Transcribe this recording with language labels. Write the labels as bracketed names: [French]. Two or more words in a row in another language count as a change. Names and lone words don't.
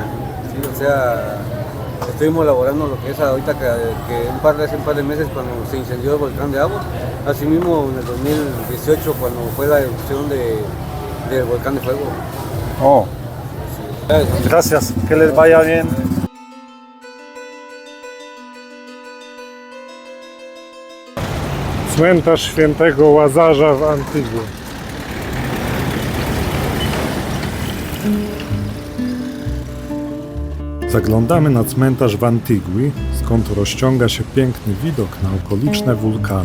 [Spanish] Sí, o sea, estuvimos elaborando lo que es ahorita que hace un par de meses cuando se incendió el volcán de Agua. Asimismo en el 2018 cuando fue la erupción del volcán de fuego. Oh. Sí. Gracias, que les vaya bien. [Polish] Cmentarz Świętego Łazarza w Antigui. Zaglądamy na cmentarz w Antigui, skąd rozciąga się piękny widok na okoliczne wulkany.